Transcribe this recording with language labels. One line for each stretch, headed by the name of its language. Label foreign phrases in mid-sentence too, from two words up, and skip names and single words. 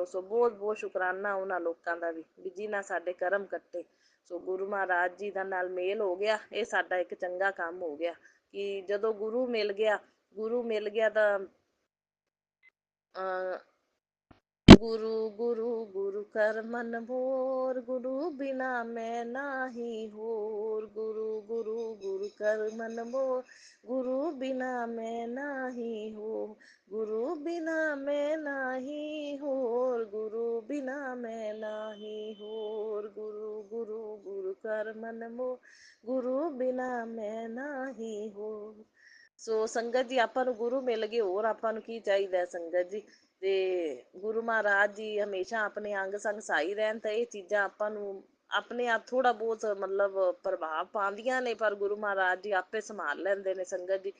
Punjabi: ਸੋ ਬਹੁਤ ਬਹੁਤ ਸ਼ੁਕਰਾਨਾ ਉਹਨਾਂ ਲੋਕਾਂ ਦਾ ਵੀ ਜਿਨ੍ਹਾਂ ਸਾਡੇ ਕਰਮ ਕੱਟੇ। ਸੋ ਗੁਰੂ ਮਹਾਰਾਜ ਜੀ ਦਾ ਨਾਲ ਮੇਲ ਹੋ ਗਿਆ, ਇਹ ਸਾਡਾ ਇੱਕ ਚੰਗਾ ਕੰਮ ਹੋ ਗਿਆ ਕਿ ਜਦੋਂ ਗੁਰੂ ਮਿਲ ਗਿਆ ਤਾਂ
Hindi: गुरु गुरु गुरु कर मन मोर, गुरु बिना मैं नाही होर। गुरु गुरु गुरु कर मन मोर, गुरु बिना मैं नाही हो। गुरु बिना मैं नाही होर, गुरु बिना मैं नाही होर। गुरु गुरु गुरु कर मन मोर, गुरु बिना मैं नाही होर।
Punjabi: ਸੋ ਸੰਗਤ ਜੀ ਆਪਾਂ ਨੂੰ ਗੁਰੂ ਮਿਲ ਗਏ, ਹੋਰ ਆਪਾਂ ਨੂੰ ਕੀ ਚਾਹੀਦਾ ਸੰਗਤ ਜੀ। ਤੇ ਗੁਰੂ ਮਹਾਰਾਜ ਜੀ ਹਮੇਸ਼ਾ ਆਪਣੇ ਅੰਗ ਸੰਗ ਸਹਾਈ ਰਹਿਣ, ਤਾਂ ਇਹ ਚੀਜ਼ਾਂ ਆਪਾਂ ਨੂੰ ਆਪਣੇ ਆਪ ਥੋੜਾ ਬਹੁਤ ਮਤਲਬ ਪ੍ਰਭਾਵ ਪਾਉਂਦੀਆਂ ਨੇ, ਪਰ ਗੁਰੂ ਮਹਾਰਾਜ ਜੀ ਆਪੇ ਸੰਭਾਲ ਲੈਂਦੇ ਨੇ ਸੰਗਤ ਜੀ।